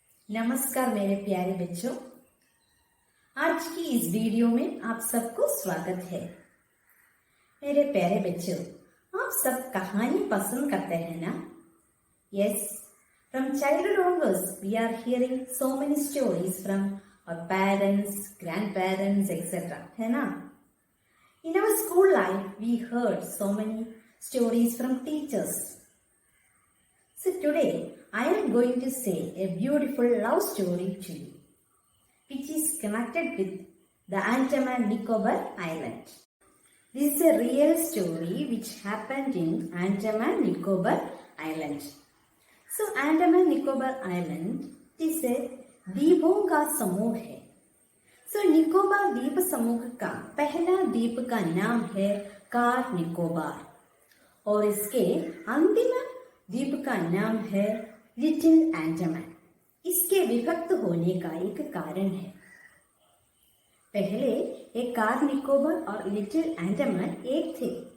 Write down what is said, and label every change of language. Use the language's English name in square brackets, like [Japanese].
[Hindi] नमस्कार मेरे प्यारे बच्चों, आज की इस वीडियो में आप सबको स्वागत है। मेरे प्यारे बच्चों, आप सब कहानी पसंद करते हैं ना? [English] Yes, from childhood onwards we are hearing so many stories from our parents, grandparents, etc. [Hindi] है ना? [English] In our school life we heard so many stories from teachers. So today I am going to say a beautiful love story to you, which is connected with the Andaman Nicobar Island. This is a real story which happened in Andaman Nicobar Island. So Andaman Nicobar Island is a [Hindi] द्वीपों का समूह है. So Nicobar द्वीप समूह का पहला द्वीप का नाम है कार निकोबार और इसके अंतिम द्वीप का नाम है लिटिल अंडमान. इसके विभक्त होने का एक कारण है. पहले एक कार निकोबार और लिटिल अंडमान एक थे.